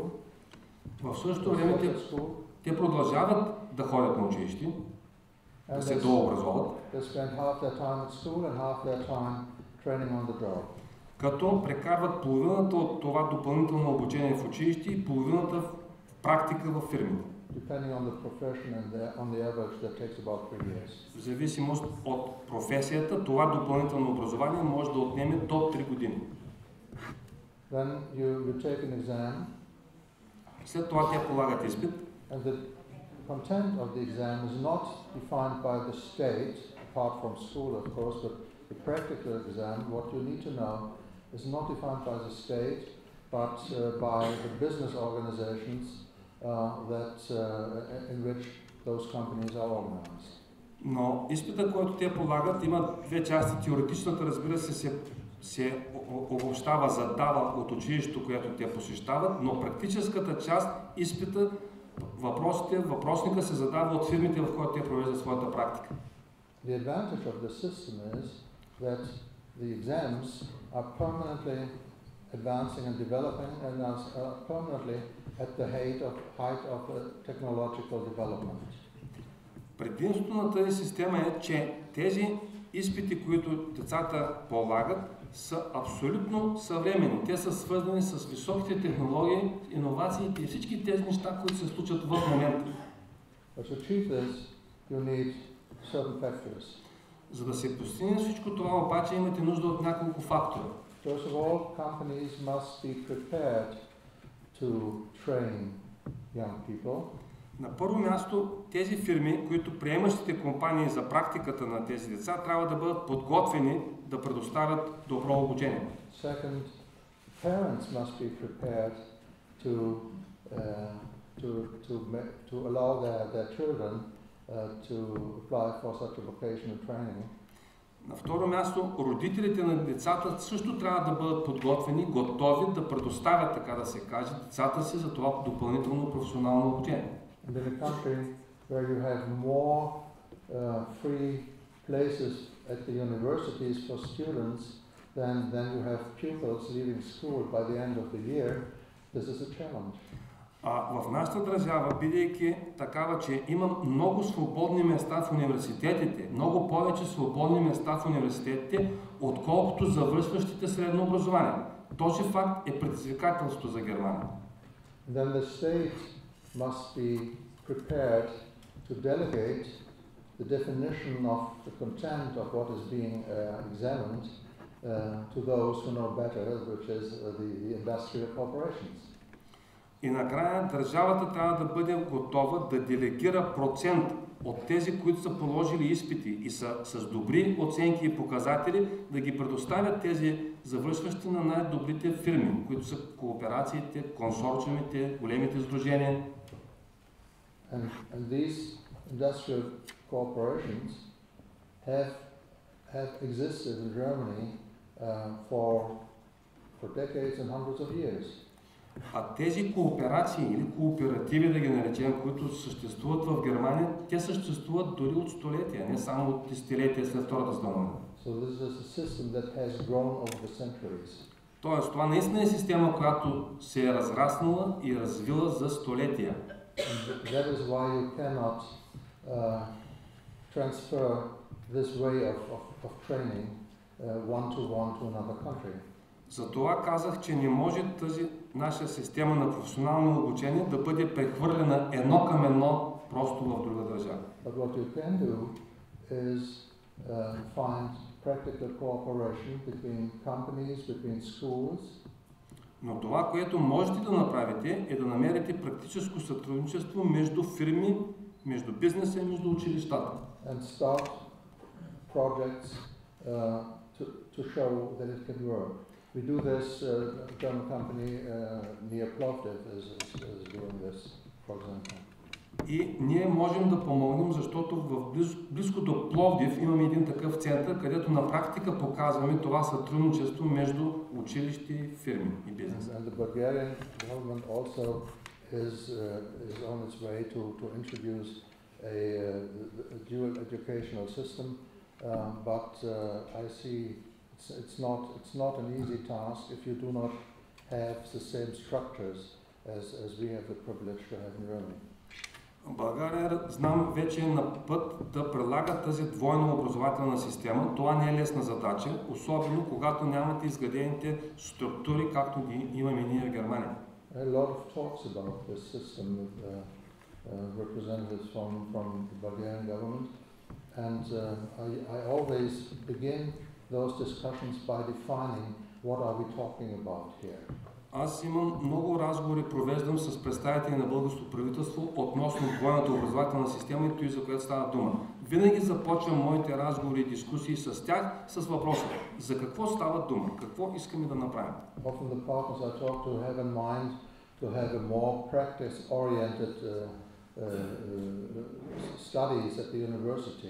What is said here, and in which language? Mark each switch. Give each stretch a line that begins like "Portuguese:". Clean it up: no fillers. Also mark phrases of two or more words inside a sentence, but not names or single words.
Bulgarian: В същото време те продължават да ходят на училище, да се дообразоват,
English: They spend half their time at school and half their time training on the job.
Bulgarian: Като прекарват половината от това допълнително обучение в училище и половината в практика в фирмите.
English: depending on the profession, and on the average that takes about 3 years.
Bulgarian: В зависимост от професията, това допълнително образование може да отнеме до 3 години.
English: Then you take an exam.
Bulgarian: След това те полагат изпит.
English: And the content of the exam is not defined by the state, apart from school, of course, but the practical exam, what you need to know, is not defined by the state, but by the business organizations in which those companies are organized.
Bulgarian: Но изпита, който те полагат, има две части. Теоретичната, разбира се обобщава, задава от училището, което те посещават, но практическата част, изпита, въпросника се задава от фирмите, в които те провеждат своята практика.
English: The advantage of the system is that the exams are permanently advancing and developing and are permanently at the height of technological development.
Bulgarian: Предимството на тази система е, че тези изпити, които децата полагат, са абсолютно съвременни. Те са свързани с високите технологии, иновациите и всички тези неща, които се случват в момента. За да се постигне всичко това, обаче имате нужда от няколко фактора.
English: First of all, companies must be prepared to train young people.
Bulgarian: На първо място, тези фирми, които приемащите компании за практиката на тези деца, трябва да бъдат подготвени да предоставят добро обучение.
English: Second, parents must be prepared to allow their children to apply for such a vocational training.
Bulgarian: На второ място, родителите на децата също трябва да бъдат подготвени, готови да предоставят, така да се каже, децата си за това допълнително професионално обучение.
English: And in a country where you have more free places at the universities for students than you have pupils leaving school by the end of the year, this is a challenge.
Bulgarian: В нашата държава, бидейки такава, че има много свободни места в университетите, много повече свободни места в университетите, отколкото завършващите средно образование. Този факт е предизвикателство за Германия.
English: Then the state must be prepared to delegate the definition of the content of what is being examined to those who know better, which is the industrial corporations.
Bulgarian: И накрая държавата трябва да бъде готова да делегира процент от тези, които са положили изпити и са с добри оценки и показатели, да ги предоставят тези завършващи на най-добрите фирми, които са кооперациите, консорциумите, големите сдружения.
English: And these industrial corporations have existed in Germany for decades and hundreds of years.
Bulgarian: А тези кооперации или кооперативи, да ги наречем, които съществуват в Германия, те съществуват дори от столетия, не само от десетилетия след Втората световна.
English: So this is a system that has grown over the centuries.
Bulgarian: Тоест, това наистина е система, която се е разраснала и развила за столетия.
English: That is why you cannot transfer this way of training one-to-one to another country.
Bulgarian: Затова казах, че не може тази наша система на професионално обучение да бъде прехвърлена едно към едно просто в друга държава.
English: But what you can do is find practical cooperation between companies, between schools.
Bulgarian: Но това, което можете да направите, е да намерите практическо сътрудничество между фирми, между бизнеса и между училищата.
English: And start projects to show that it can work. We do this, German company near Plovdiv is doing this, for example.
Bulgarian: И ние можем да помогнем, защото близко до Пловдив имаме един такъв център, където на практика показваме това сътрудничество между училищи, фирми и бизнес.
English: And the Bulgarian government also is on its way to introduce a dual educational system, but I see it's not an easy task if you do not have the same structures as we have the privilege to have in Germany.
Bulgarian: България, знам, вече е на път да прилага тази двойна образователна система. Това не е лесна задача, особено когато нямате изградените структури, както ги имаме ние в Германия.
English: A lot of talks about this system representatives from the Bulgarian government. And I always begin those discussions by defining what are we talking about here.
Bulgarian: Аз имам много разговори, провеждам с представители на българското правителство относно двойната образователна система и той, за която става дума. Винаги започвам моите разговори и дискусии с тях с въпроса: за какво става дума? Какво искаме да направим?
English: Often the partners I talk to have in mind to have a more practice-oriented studies at the university.